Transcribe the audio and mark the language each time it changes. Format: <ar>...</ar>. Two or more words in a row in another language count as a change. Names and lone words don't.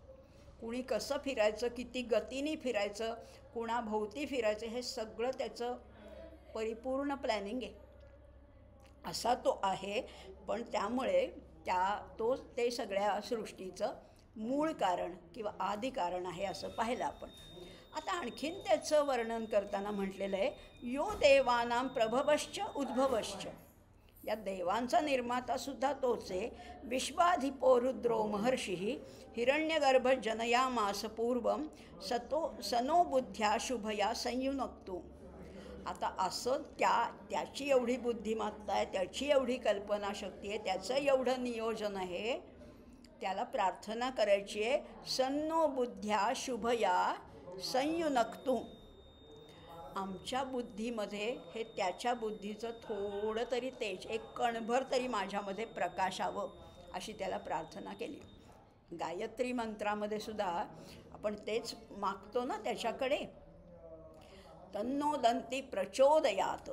<mr>कुणी कसं फिरायचं, किती गतीने फिरायचं, कुणाभोवती फिरायचं, हे सगळं त्याचं परिपूर्ण प्लॅनिंग आहे. असा तो आहे. पण त्यामुळे ते सगळ्या सृष्टीचं मूळ कारण किंवा आदी कारण आहे असं पाहिलं आपण. आता आणखीन त्याचं वर्णन करताना म्हटलेलं आहे,</mr> <sa>यो देवानां प्रभवश्च उद्भवश्च.</sa> <mr>या देवांचा निर्मातासुद्धा तोच आहे.</mr> <sa>विश्वाधिपो रुद्रो महर्षी हिरण्यगर्भ जनयामास पूर्वं सनो बुद्ध्या शुभया संयुनक्तू.</sa> <mr>आता असं त्याची एवढी बुद्धिमत्ता आहे, त्याची एवढी कल्पनाशक्ती आहे, त्याचं एवढं नियोजन आहे. त्याला प्रार्थना करायची आहे,</mr> <sa>सन्नो बुद्ध्या शुभया संयुनक्तू.</sa> <mr>आमच्या बुद्धीमध्ये हे त्याच्या बुद्धीचं थोडं तरी तेज, एक कणभर तरी माझ्यामध्ये प्रकाशावं, अशी त्याला प्रार्थना केली. गायत्री मंत्रामध्ये सुद्धा आपण तेच मागतो ना त्याच्याकडे,</mr> <sa>तन्नो दंती प्रचोदयात.</sa>